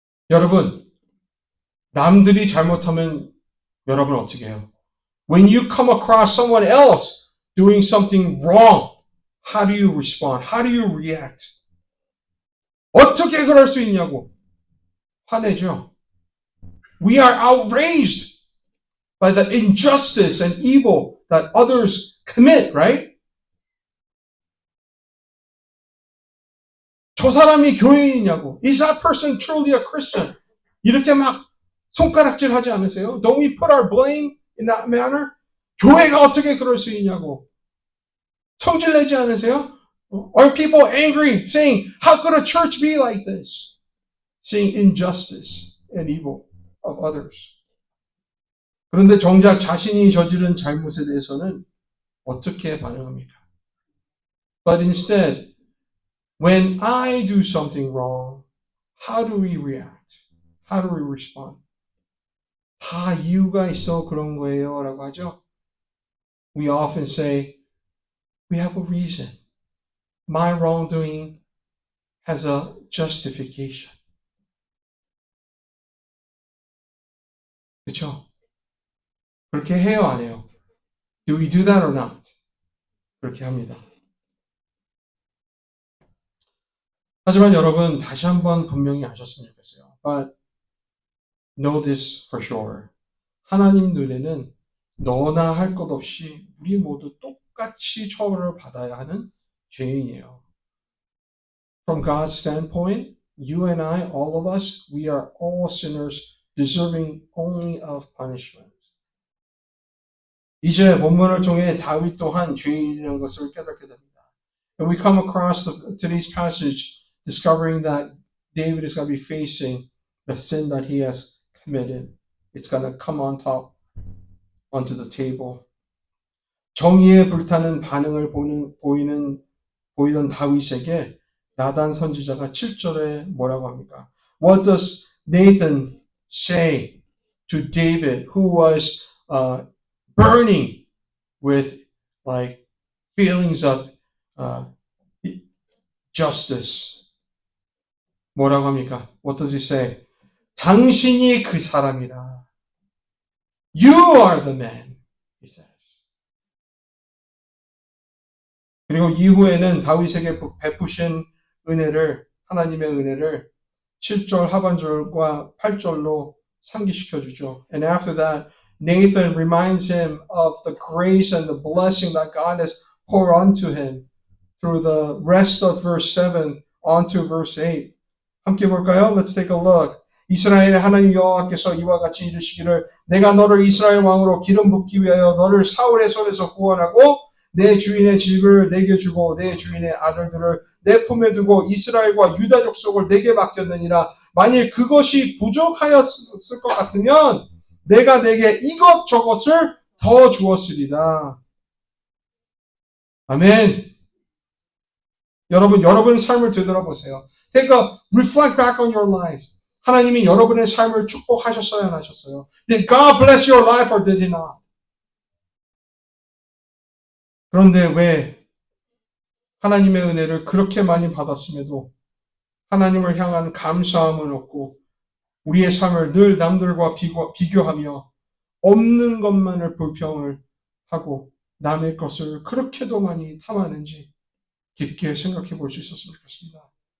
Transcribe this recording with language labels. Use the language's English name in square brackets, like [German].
[Korean] 여러분, 남들이 잘못하면 여러분 어떻게 해요? [English] When you come across someone else doing something wrong, how do you respond? How do you react? [Korean] 어떻게 그럴 수 있냐고 화내죠. [English] We are outraged by the injustice and evil that others commit, right? [Korean] 저 사람이 교인이냐고. [English] Is that person truly a Christian? [Korean] 이렇게 막 손가락질 하지 않으세요? [English] Don't we put our blame in that manner? [Korean] 교회가 어떻게 그럴 수 있냐고. 성질내지 않으세요? [English] Are people angry, saying, how could a church be like this? Seeing injustice and evil of others. [Korean] 그런데 정작 자신이 저지른 잘못에 대해서는 어떻게 반응합니까? [English] But instead, when I do something wrong, how do we react? How do we respond? [Korean] 다 이유가 있어 그런 거예요 라고 하죠. [English] We often say, we have a reason. My wrongdoing has a justification. [Korean] 그렇죠? 그렇게 해요, 안 해요? [English] Do we do that or not? [Korean] 그렇게 합니다. 하지만 여러분 다시 한번 분명히 아셨으면 좋겠어요. [English] But know this for sure. [Korean] 하나님 눈에는 너나 할 것 없이 우리 모두 똑같이 처벌을 받아야 하는 죄인이에요. [English] From God's standpoint, you and I, all of us, we are all sinners deserving only of punishment. [Korean] 이제 본문을 통해 다윗 또한 죄인이라는 것을 깨닫게 됩니다. [English] And we come across today's passage discovering that David is going to be facing the sin that he has committed. It's going to come on top onto the table. [Korean] 정의에 불타는 반응을 보이던 다윗에게 나단 선지자가 7절에 뭐라고 합니까? [English] What does Nathan say to David, who was burning with like feelings of justice? [Korean] 뭐라고 합니까? [English] What does he say? [Korean] 당신이 그 사람이라. [English] You are the man, he says. [Korean] 그리고 이후에는 다윗에게 베푸신 은혜를, 하나님의 은혜를 7절 하반절과 8절로 상기시켜 주죠. [English] And after that, Nathan reminds him of the grace and the blessing that God has poured onto him through the rest of verse 7 onto verse 8. [Korean] 함께 볼까요? [English] Let's take a look. [Korean] 이스라엘의 하나님 여호와께서 이와 같이 이르시기를 내가 너를 이스라엘 왕으로 기름 붓기 위하여 너를 사울의 손에서 구원하고 내 주인의 집을 내게 주고 내 주인의 아들들을 내 품에 두고 이스라엘과 유다 족속을 내게 맡겼느니라. 만일 그것이 부족하였을 것 같으면 내가 내게 이것저것을 더 주었으리라. 아멘. 여러분의 삶을 되돌아보세요. [English] Take a reflect back on your lives. [Korean] 하나님이 여러분의 삶을 축복하셨어요, 안 하셨어요? [English] Did God bless your life or did He not? [Korean] 그런데 왜 하나님의 은혜를 그렇게 많이 받았음에도 하나님을 향한 감사함은 없고 우리의 삶을 늘 남들과 비교하며 없는 것만을 불평을 하고 남의 것을 그렇게도 많이 탐하는지 깊게 생각해 볼 수 있었으면 좋겠습니다.